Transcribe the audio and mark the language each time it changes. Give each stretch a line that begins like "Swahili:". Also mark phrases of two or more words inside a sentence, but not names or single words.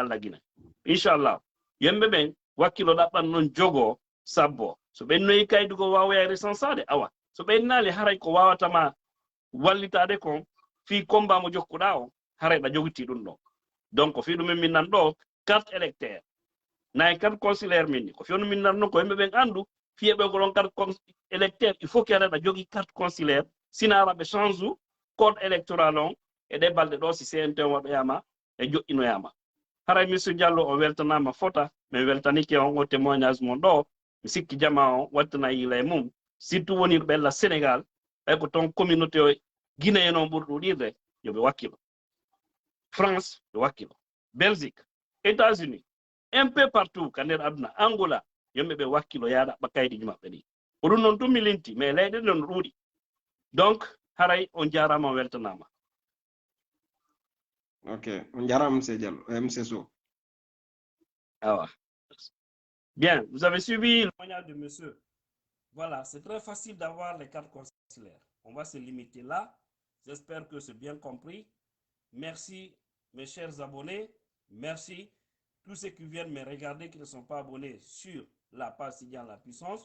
Fula: Allah Guinée inchallah yemɓe ɓen wakkilo ɗaɓɓan noon jogo sabbo so ɓennoyi kaydu ko wawoya recensade awa so ɓennali haray ko wawatama wallitade kon fi combat mo jokkuɗa o haray ɗa jogiti ɗum ɗon donc fi ɗumen min nan ɗo
French: carte électeur
Fula: nayi
French: carte consulaire
Fula: min ni ko fiyonu min nan noon ko yimɓe ɓen andu fiyeɓe ko ɗon
French: carte électeur il faut que
Fula: aɗa jogui
French: carte consulaire
Fula: sina araɓe change u
French: code électoral
Fula: on e ɗe balɗe ɗo si CNT waɗoyama e joƴƴinoyama haray monsieur Diallo o weltanama fota mais weltanike on o témoignage mon ɗo mi sikki jama o wattana yila e mum surtout woni ɓella Sénégal ɓay ko ton communauté o guinéen o ɓuri ɗuɗirde yoɓe wakkilo France ɓe wakkilo Belgique États-Unis
French: un peu partout
Fula: ka nder aduna Angola yimɓe ɓe wakkilo yaɗa ɓakkayɗiji maɓɓe ɗi ko ɗum noon tum mi linti mais leyɗe ɗe no ɗuuɗi donc haray on jarama on weltanama. Ok, on jarama monsieur Diallo, monsieur Sow.
French: Ah ouais. Bien, vous avez suivi le témoignage de monsieur. Voilà, c'est très facile d'avoir les cartes consulaires. On va se limiter là. J'espère que c'est bien compris. Merci mes chers abonnés. Merci tous ceux qui viennent me regarder qui ne sont pas abonnés sur la page Sidian La Puissance.